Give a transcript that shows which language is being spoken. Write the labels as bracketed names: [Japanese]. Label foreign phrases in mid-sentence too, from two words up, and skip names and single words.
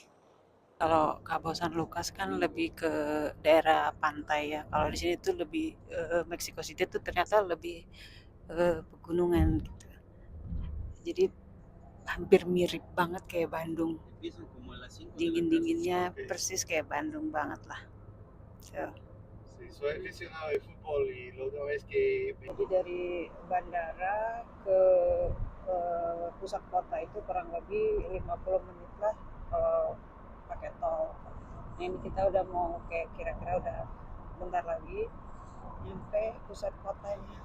[Indonesian] Kalau Cabo San Lucas kan lebih ke daerah pantai ya. Kalau di sini tuh lebih Mexico City tuh ternyata lebih pegunungan gitu. Jadi hampir mirip banget kayak Bandung. Dingin-dinginnya persis kayak Bandung banget lah. So. [Spanish] Soy aficionado de fútbol y la última vez que... [Indonesian] Jadi dari bandara ke pusat kota itu kurang lebih 50 menit lah kalau pakai tol. Ini kita udah mau kayak kira-kira udah bentar lagi nyampe pusat kotanya.